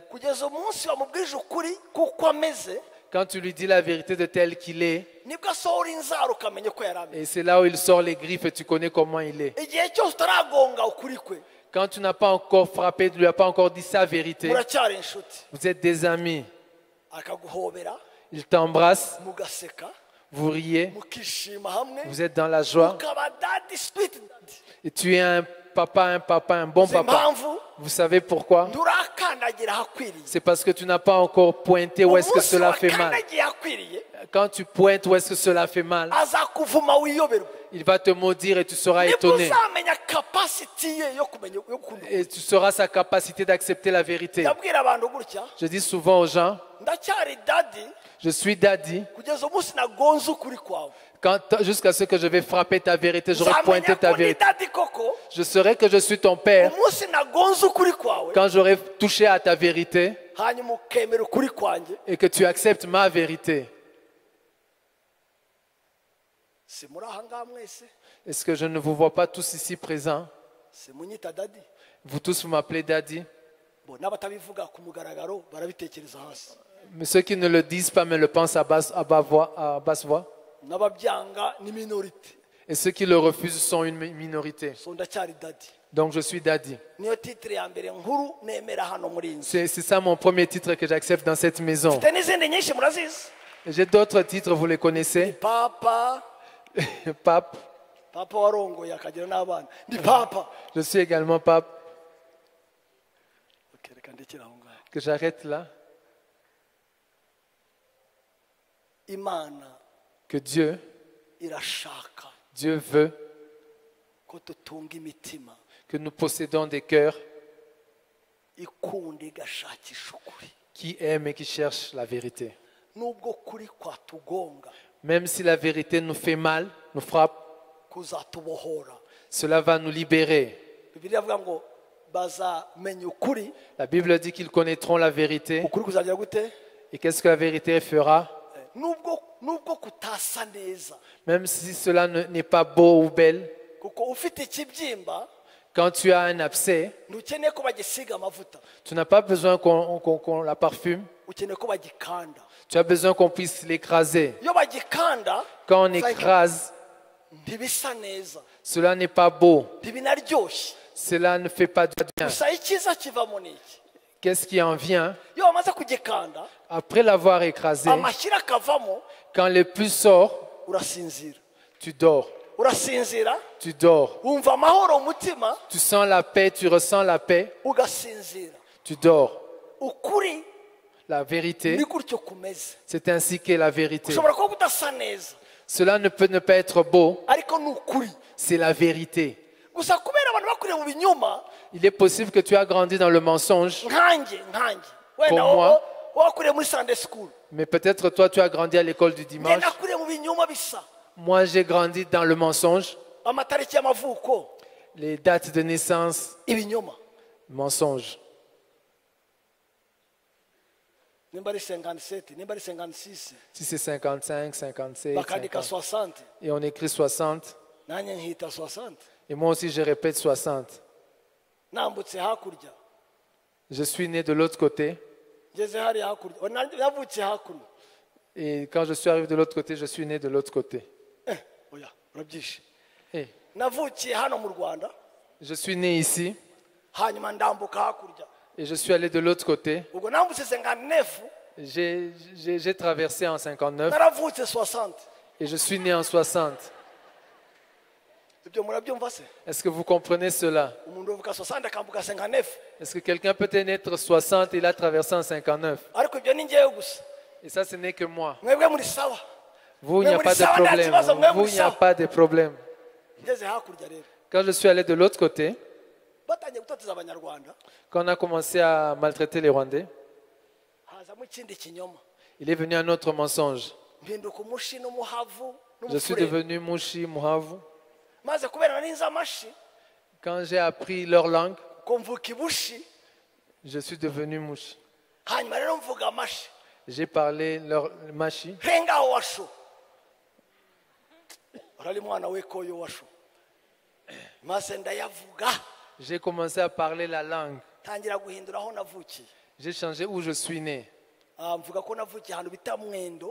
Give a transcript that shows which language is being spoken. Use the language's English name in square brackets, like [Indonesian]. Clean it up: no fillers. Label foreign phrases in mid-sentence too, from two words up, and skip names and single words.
[Kinyarwanda] kugeza umunsi wamubwije ukuri kuko ameze [French] Quand tu lui dis la vérité de tel qu'il est, [Kinyarwanda] nibwo asohora inzara ukamenya uko yari ameze [French] et c'est là où il sort les griffes et tu connais comment il est. [Kinyarwanda] igihe cyose utaragonga ukuri kwe [French] Quand tu n'as pas encore frappé, tu ne lui as pas encore dit sa vérité, [Kinyarwanda] muracyari inshuti [French] vous êtes des amis. [Kinyarwanda] akaguhobera [French] Il t'embrasse, [Kinyarwanda] mugaseka [French] vous riez, [Kinyarwanda] mukishima hamwe [French] vous êtes dans la joie, [Kinyarwanda] ukaba dadi [English] sweet dadi [French] et tu es un bon [Kinyarwanda] uzi [French] papa. [Kinyarwanda] impamvu [French] Vous savez pourquoi? [Kinyarwanda] nturakandagira ahakwiriye [French] C'est parce que tu n'as pas encore pointé où est-ce que [Kinyarwanda] umunsi [French] cela fait mal. [Kinyarwanda] wakandagiye ahakwiriye [French] Quand tu pointes où est-ce que cela fait mal, [Kinyarwanda] azakuvuma wiyoberwa [French] il va te maudire et tu seras [Kinyarwanda] nibwo [French] étonné. [Kinyarwanda] uzamenya kapasiti ye yo kumenya yo gukunda [French] Et tu sauras sa capacité d'accepter la vérité. [Kinyarwanda] ndabwira abantu gutya [French] Je dis souvent aux gens, [Kinyarwanda] ndacyari dadi [French] je suis daddy [Kinyarwanda] kugeza umunsi nagonze ukuri kwawe [French] jusqu'à ce que je vais frapper ta vérité, j'aurai [Kinyarwanda] uzamenya [French] pointé ta [Kinyarwanda] ko ni [French] vérité. [Kinyarwanda] dadi koko [French] Je saurai que je suis ton père [Kinyarwanda] umunsi nagonze ukuri kwawe [French] quand j'aurai touché à ta vérité [Kinyarwanda] hanyuma ukemera ukuri kwanjye [French] et que tu acceptes ma vérité. [Kinyarwanda] si muri aha ngaha mwese [French] Est-ce que je ne vous vois pas tous ici présents? [Kinyarwanda] si munyita dadi [French] Vous tous, vous m'appelez daddy. [Kinyarwanda] bo n'abatabivuga ku mugaragaro barabitekereza hasi [French] Mais ceux qui ne le disent pas mais le pensent à basse voix. [Kinyarwanda] n'ababyanga ni minorite [French] Et ceux qui le refusent sont une minorité. [Kinyarwanda] so ndacyari dadi [French] Donc je suis daddy. [Kinyarwanda] niyo titire ya mbere nkuru nemera hano muri iyi nzu [French] C'est ça mon premier titre que j'accepte dans cette maison. [Kinyarwanda] mfite n'izindi nyinshi murazizi [French] Et j'ai d'autres titres, vous les connaissez. [Kinyarwanda] papa [French] Pape. [Kinyarwanda] papa warongoye akagira n'abana ndi papa [French] Je suis également pape. [Kinyarwanda] reka ndekere aho ngaho [French] Que j'arrête là. [Kinyarwanda] imana [French] que Dieu [Kinyarwanda] irashaka [French] veut [Kinyarwanda] ko tutunga imitima [French] que nous possédons des cœurs [Kinyarwanda] ikunda igashakisha ukuri [French] qui aiment et qui cherchent la vérité. [Kinyarwanda] nubwo kuri kwatugonga [French] Même si la vérité nous fait mal, nous frappe, [Kinyarwanda] kuzatubohora [French] cela va nous libérer. [Kinyarwanda] bibiliya avuga ngo bazamenya ukuri [French] La Bible dit qu'ils connaîtront la vérité. [Kinyarwanda] ukuri kuzagira gute [French] Et qu'est-ce que la vérité fera? [Kinyarwanda] nubwo kutasa neza [French] Même si cela n'est pas beau ou belle, [Kinyarwanda] kuko ufite ikibyimba [French] quand tu as un abcès, [Kinyarwanda] ntukeneye ko bagisiga amavuta [French] tu n'as pas besoin qu'on la parfume, [Kinyarwanda] ukeneye ko bagikanda [French] tu as besoin qu'on puisse l'écraser. [Kinyarwanda] iyo bagikanda [French] Quand on écrase, [Kinyarwanda] ntibisa neza [French] cela n'est pas beau, [Kinyarwanda] ntibinaryoshye [French] cela ne fait pas du bien. [Kinyarwanda] gusa icyiza kivamo ni iki [French] Qu'est-ce qui en vient? [Kinyarwanda] iyo wamaze kugikanda [French] Après l'avoir écrasé, [Kinyarwanda] amashyira akavamo [French] quand le pus sort, [Kinyarwanda] urasinzira [French] tu dors. [Kinyarwanda] urasinzira [French] Tu dors. [Kinyarwanda] wumva amahoro mu mutima [French] Tu sens la paix, tu ressens la paix, [Kinyarwanda] ugasinzira [French] tu dors. [Kinyarwanda] ukuri [French] La vérité, [Kinyarwanda] ni gutyo kumeze [French] c'est ainsi qu'est la vérité. [Kinyarwanda] ushobora kuba udasa neza [French] Cela ne peut ne pas être beau, [Kinyarwanda] ariko ni ukuri [French] c'est la vérité. [Kinyarwanda] gusa kubera abantu bakuriye mu binyoma [French] Il est possible que tu as grandi dans le mensonge, [Kinyarwanda] nkanjye wenda [French] Comme moi. [Kinyarwanda] wakuriye muri [English] Sunday school [French] mais peut-être toi tu as grandi à l'école du [Kinyarwanda] njye [French] dimanche. [Kinyarwanda] nakuriye mu binyoma bisa [French] Moi j'ai grandi dans le mensonge, [Kinyarwanda] amatariki y'amavuko [French] les dates de naissance, [Kinyarwanda] ibinyoma [French] mensonge. [Kinyarwanda] nimba ari 57 nimba ari 56 [French] Si c'est 55, 57, [Kinyarwanda] bakandika [French] 50, [Kinyarwanda] 60 [French] et on écrit 60, [Kinyarwanda] nanjye nkita 60 [French] et moi aussi je répète 60. [Kinyarwanda] nambutse hakurya [French] Je suis né de l'autre côté, [Kinyarwanda] ngeze hariya hakurya navukiye hakuno [French] et quand je suis arrivé de l'autre côté, je suis né de l'autre côté. [Kinyarwanda] oya urabyishe [French] Et [Kinyarwanda] navukiye hano mu Rwanda [French] je suis né ici, [Kinyarwanda] hanyuma ndambuka hakurya [French] et je suis allé de l'autre côté. [Kinyarwanda] ubwo nambutse 59 [French] J'ai traversé en 59, [Kinyarwanda] naravutse 60 [French] et je suis né en 60. [Kinyarwanda] ibyo murabyumva se [French] Est-ce que vous comprenez cela? [Kinyarwanda] umuntu uvuka 60 akambuka 59 [French] Est-ce que quelqu'un peut naître 60 et il a traversé en 59? [Kinyarwanda] ariko ibyo ni njyewe gusa [French] Et ça, ce n'est que moi. [Kinyarwanda] mwebwe muri sawa [French] Vous, il n'y a pas de problème. Vous, il n'y a pas de problème. [Kinyarwanda] ngeze hakurya rero [French] Quand je suis allé de l'autre côté, [Kinyarwanda] batangiye gutoteza abanyarwanda [French] quand on a commencé à maltraiter les Rwandais, [Kinyarwanda] hazamo ikindi kinyoma [French] il est venu un autre mensonge. [Kinyarwanda] mpinduka umushi n'umuhavu [French] Je suis [Kinyarwanda] n'umufurere [French] devenu Mushi, Muhavu. [Kinyarwanda] maze kubera nari nzi amashi [French] Quand j'ai appris leur langue, [Kinyarwanda] ko mvuka ibushi [French] je suis devenu Mushi. [Kinyarwanda] hanyuma rero mvuga amashi [French] J'ai parlé leur Mashi. [Tachelhit] hengaho washo urari mwana w'ikoyo washo [Kinyarwanda] maze ndayavuga [French] J'ai commencé à parler la langue. [Kinyarwanda] tangira guhindura aho navukiye [French] J'ai changé où je suis né. [Kinyarwanda] mvuga ko navukiye ahantu bita Mwendo